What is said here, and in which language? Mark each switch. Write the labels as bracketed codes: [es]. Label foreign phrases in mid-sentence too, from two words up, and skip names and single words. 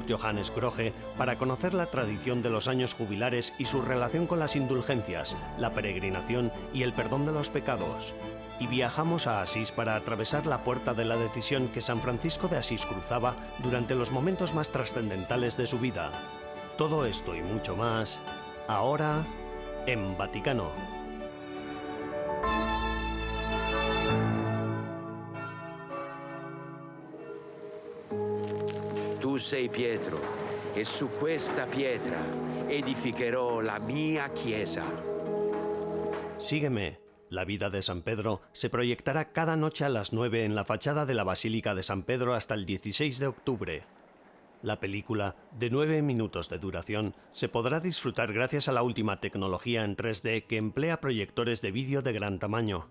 [es] Johannes Grohe para conocer la tradición de los años jubilares y su relación con las indulgencias, la peregrinación y el perdón de los pecados. Y viajamos a Asís para atravesar la puerta de la decisión que San Francisco de Asís cruzaba durante los momentos más trascendentales de su vida. Todo esto y mucho más, ahora en Vaticano. [it] Tu sei Pietro, e su questa pietra edificherò la mia chiesa. [es] Sígueme. La vida de San Pedro se proyectará cada noche a las 9 en la fachada de la Basílica de San Pedro hasta el 16 de octubre. La película, de 9 minutos de duración, se podrá disfrutar gracias a la última tecnología en 3D que emplea proyectores de vídeo de gran tamaño.